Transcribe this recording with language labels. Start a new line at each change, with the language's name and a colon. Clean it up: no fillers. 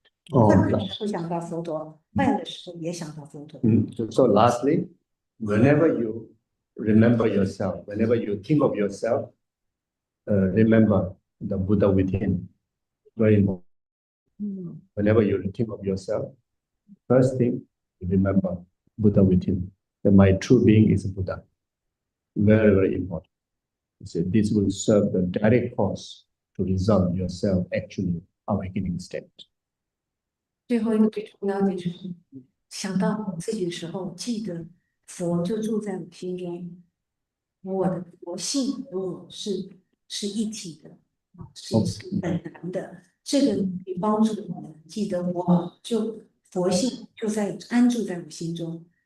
Chinese: 困难的时候想到佛陀，快乐的时候也想到佛陀。
English: So lastly, whenever you remember yourself, whenever you think of yourself, remember the Buddha within. Very important. Whenever you think of yourself, first thing, remember Buddha within. That my true being is Buddha. Very, very important. So this will serve the direct cause to resolve yourself actually awakening state.
Chinese: 最后一个最重要的就是想到自己的时候，记得佛就住在我心中，我的佛性和我是一体的，是本然的。这个可以帮助我们记得佛性就安住在我心中。